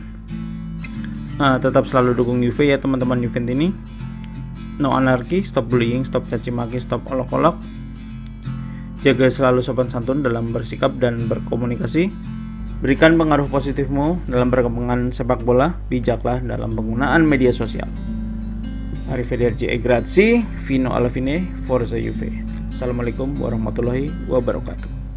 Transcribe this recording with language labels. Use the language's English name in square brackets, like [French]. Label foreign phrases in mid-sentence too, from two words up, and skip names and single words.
[Indonesian] Tetap selalu dukung Juve ya teman-teman Juventini. No anarki, [English] stop bullying, [Indonesian] stop caci maki, stop olok-olok. Jaga selalu sopan santun dalam bersikap dan berkomunikasi. Berikan pengaruh positifmu dalam perkembangan sepak bola. Bijaklah dalam penggunaan media sosial. [Italian] Arrivederci e grazie. Fino alla fine. Forza Juve. [Arabic] السلام عليكم ورحمة الله وبركاته.